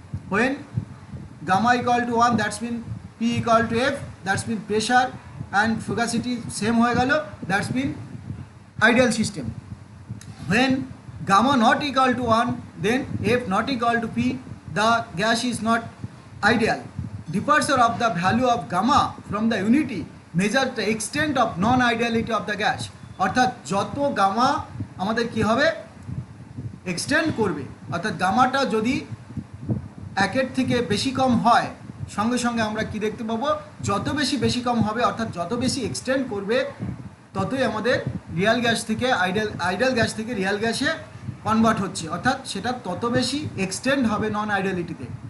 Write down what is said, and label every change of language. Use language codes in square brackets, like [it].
[en] when gamma equal to 1 that's mean P equal to F, that's mean pressure and fugacity same [bn] হয়ে গেল, [en] That's mean ideal system. When gamma not equal to 1 then F not equal to P, the gas is not ideal. Departure of the value of gamma from the unity measures the extent of non-ideality of the gas. [bn] অর্থাৎ যত gamma আমাদের কি হবে? Extend করবে। অর্থাৎ গামাটা যদি 1 থেকে বেশি কম হয় সঙ্গে সঙ্গে আমরা কি দেখতে পাবো? যত বেশি কম হবে, অর্থাৎ যত বেশি এক্সটেন্ড করবে ততই আমাদের রিয়াল গ্যাস থেকে আইডিয়াল গ্যাস থেকে রিয়াল গ্যাসে কনভার্ট হচ্ছে, অর্থাৎ সেটা তত বেশি এক্সটেন্ড হবে নন আইডিয়ালিটিতে।